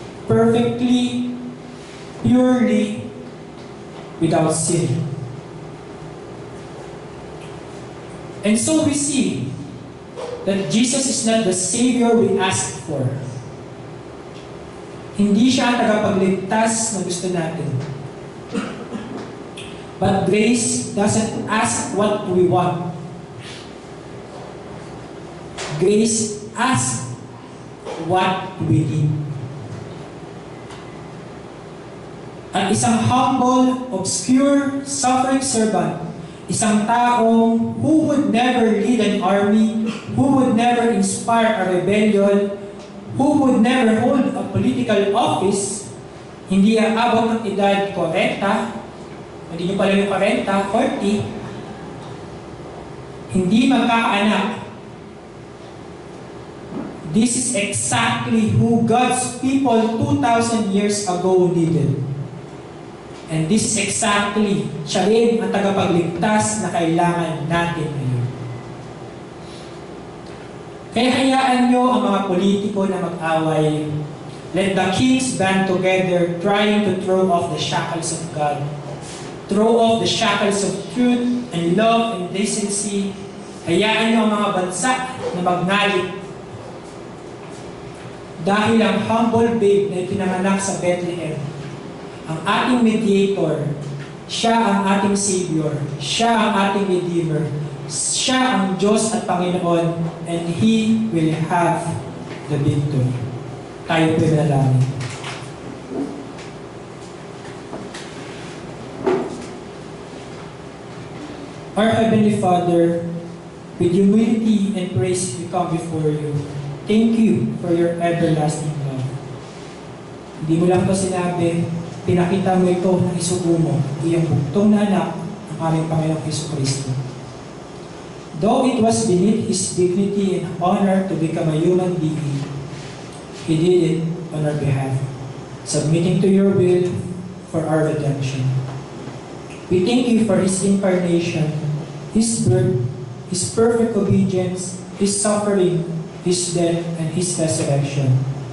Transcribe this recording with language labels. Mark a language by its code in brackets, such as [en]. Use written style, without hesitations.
[en] Perfectly, purely, without sin. And so we see that Jesus is not the Savior we asked for. [tl] Hindi siya ang tagapagligtas na gusto natin. [en] But grace doesn't ask what we want. Grace asks what we need. [tl] At isang [en] humble, obscure, suffering servant, [tl] isang taong [en] who would never lead an army, who would never inspire a rebellion, who would never hold a political office, [tl] hindi aabot ng edad 40, hindi nyo pala yung 40, 40, hindi magkakaanak. [en] This is exactly who God's people 2,000 years ago needed. And this is exactly, [tl] siya rin ang tagapagligtas na kailangan natin ngayon. Kaya hayaan nyo ang mga politiko na mag-away. [en] Let the kings band together trying to throw off the shackles of God. Throw off the shackles of truth and love and decency. [tl] Hayaan nyo ang mga bansa na magngalit. Dahil ang humble babe na ipinanganak sa Bethlehem, ang ating mediator, siya ang ating Savior, siya ang ating Redeemer, siya ang Diyos at Panginoon, [en] and He will have the victory. [tl] Tayo po manalangin. [en] Our Heavenly Father, with humility and praise we come before you. Thank you for your everlasting love. [tl] Hindi mo lang ito sinabi, pinakita mo ito ng isugo mo, iyong buktong na anak ng aming Panginoong Jesucristo. [en] Though it was beneath His dignity and honor to become a human being, He did it on our behalf, submitting to your will for our redemption. We thank you for His incarnation, His birth, His perfect obedience, His suffering, His death, and His resurrection.